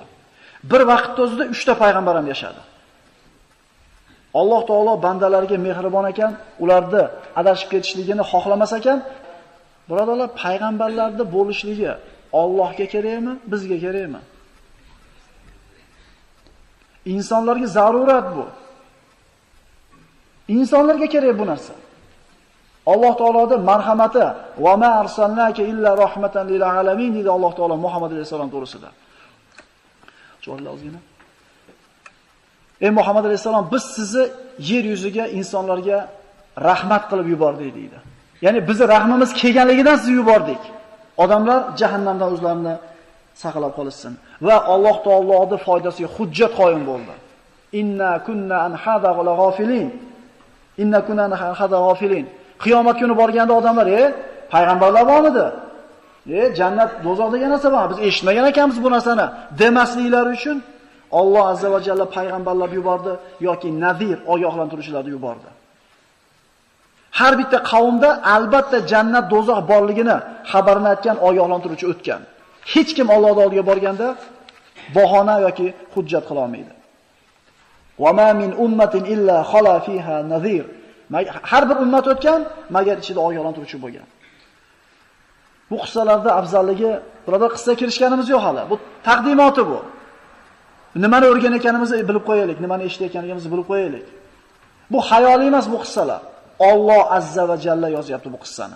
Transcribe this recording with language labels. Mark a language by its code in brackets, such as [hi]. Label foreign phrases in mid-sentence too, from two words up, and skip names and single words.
[uz] Bir vaqtda o'zida 3 ta payg'ambar ham yashadi. Alloh taolo bandalariga mehribon ekan, ularni adashib ketishligini xohlamas ekan, birodarlar, payg'ambarlarda bo'lishligi Allohga kerakmi, bizga kerakmi? Insonlarga zarurat bu. Insonlarga kerak bu narsa. Alloh taoloning marhamati [ar] وما أرسلناك إلا رحمة للعالمين [uz] dedi Alloh taolo Muhammad alayhisalom to'g'risida. Cho'rlar ozgina. Ey Muhammad alayhisalom, biz sizni yer yuziga insonlarga rahmat qilib yubordik deydi. Ya'ni bizni rahmimiz kelganligidan sizni yubordik. Odamlar jahannamdan o'zlarini saqlab qolishsin va Alloh taoloning foydasiga hujjat qoyim bo'ldi. [ar] إنا كنا عن هذا غافلين إنا كنا عن هذا غافلين. [uz] Qiyomat kuni borganda odamlar, payg'ambarlar bormidi? Jannat, do'zax degan narsa bor. Biz eshitmagan ekanmiz bu narsani demasliklari uchun Alloh [ar] عز وجل [uz] payg'ambarlar yubordi yoki nazir, ogohlantiruvchilarni yubordi. Har bitta qavmda albatta jannat, do'zax borligini xabarini aytgan ogohlantiruvchi o'tgan. Hech kim Allohning oldiga borganda bahona yoki hujjat qila olmaydi. [ar] وما من أمة إلا خلا فيها نذير. [uz] Har bir ummat o'tgan, magar ichida ogohlantiruvchi bo'lgan. Bu qissalarda afzalligi, birodar, qissa kirishganimiz yo'q hali. Bu taqdimoti bu. Nimani o'rganayotganimizni bilib qo'yaylik, nimani eshitayotganimizni bilib qo'yaylik. Bu xayoliy emas bu qissalar. Alloh [ar] عز وجل [uz] yozyapti bu qissani.